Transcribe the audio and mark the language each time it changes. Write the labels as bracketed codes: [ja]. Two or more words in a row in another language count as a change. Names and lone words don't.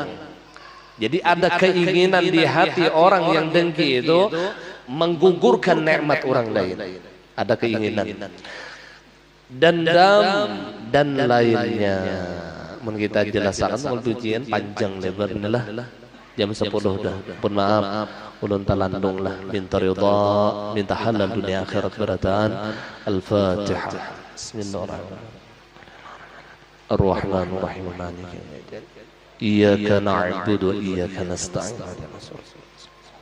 [id] Jadi ada keinginan di hati orang yang dengki itu menggugurkan nikmat orang lain. Ada keinginan. Dendam dan lainnya. [bjn] Mun kita jelaskan waktu ujian panjang lebar lah. Jam 10 dah. Pun maaf, ulun talandung lah. Minta ridha, minta halal dunia akhirat berataan. Al-Fatihah. [ar] بسم الله الرحمن الرحيم. الرحمن الرحيم. إياك نعبد وإياك نستعين.